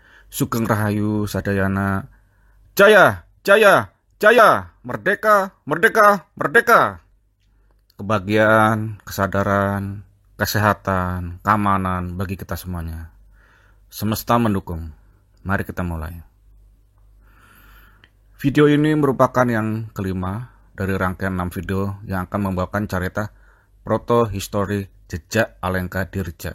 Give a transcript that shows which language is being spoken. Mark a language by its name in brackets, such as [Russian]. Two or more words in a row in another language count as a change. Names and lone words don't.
[Javanese] Sugeng Rahayu Sadayana. [Indonesian] Jaya, jaya, jaya, merdeka, merdeka, merdeka. Kebahagiaan, kesadaran, kesehatan, keamanan bagi kita semuanya. Semesta mendukung. Mari kita mulai. Video ini merupakan yang kelima dari rangkaian 6 video yang akan membawakan cerita protohistori jejak Alengka Dirja.